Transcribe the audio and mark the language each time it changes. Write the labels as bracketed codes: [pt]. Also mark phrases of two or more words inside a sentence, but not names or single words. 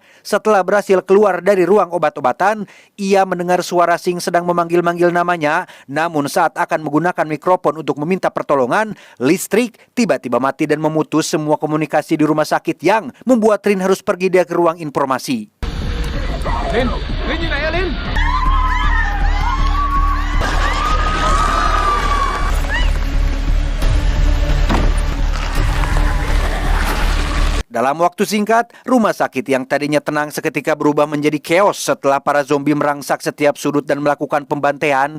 [id] Setelah berhasil keluar dari ruang obat-obatan, ia mendengar suara Singh sedang memanggil-manggil namanya. Namun saat akan menggunakan mikrofon untuk meminta pertolongan, listrik tiba-tiba mati dan memutus semua komunikasi di rumah sakit yang membuat Rin harus pergi dia ke ruang informasi. [th] Rinอยู่ไหนอะลิน [id] Dalam waktu singkat, rumah sakit yang tadinya tenang seketika berubah menjadi keos setelah para zombie merangsak setiap sudut dan melakukan pembantaian.